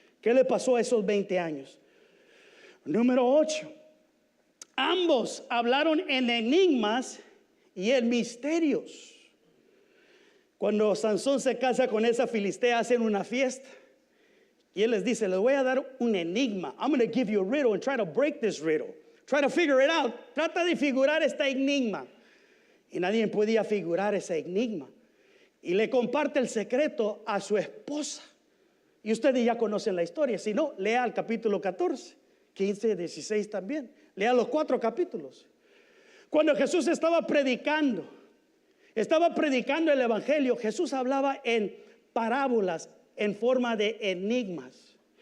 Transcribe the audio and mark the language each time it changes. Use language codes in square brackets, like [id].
[es] ¿Qué le pasó a esos 20 años? Número 8. Ambos hablaron en enigmas y en misterios. Cuando Sansón se casa con esa filistea, hacen una fiesta. Y él les dice, les voy a dar un enigma. [en] I'm going to give you a riddle and try to break this riddle. Try to figure it out. [es] Trata de figurar este enigma. Y nadie podía figurar ese enigma. Y le comparte el secreto a su esposa. Y ustedes ya conocen la historia. Si no, lea el capítulo 14, 15, 16 también. Lea los 4 capítulos. Cuando Jesús estaba predicando el evangelio, Jesús hablaba en parábolas, en forma de enigmas.